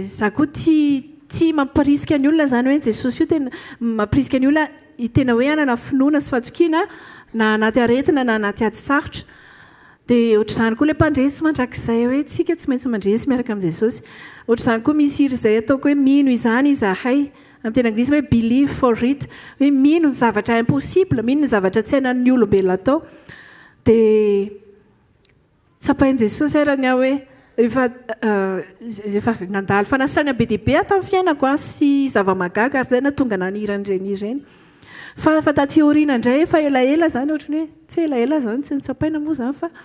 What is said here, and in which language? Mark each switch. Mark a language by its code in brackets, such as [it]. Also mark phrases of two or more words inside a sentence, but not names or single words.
[mg] za koa tia mampirisika ny olona izany hoe Jesosy io tena mampirisika ny olona tena hoe anana finoana sy fahatokiana na anaty aretina na anaty ady sarotra dia ohatr'izany koa ilay mpandresy mandrakizay hoe tsika tsy maintsy mandresy miaraka amin'ny Jesosy ohatr'izany koa misy hiry izay ataoko hoe mino izany izahay amin'ny tena anglisy hoe [en] believe for it [mg] hoe mino ny zavatra impossible mino ny zavatra tsy hainan'ny olombelona atao dia tsapain'i Jesosy arany aho hoe rehefa nandalo fanasitranana be dia be tamin'ny fiainako sy zava-magaga ary zay natonga nanirany fa taty aoriana indray efa elaela zany ohatrany hoe tsy elaela zany tsy nitsapaina moa zany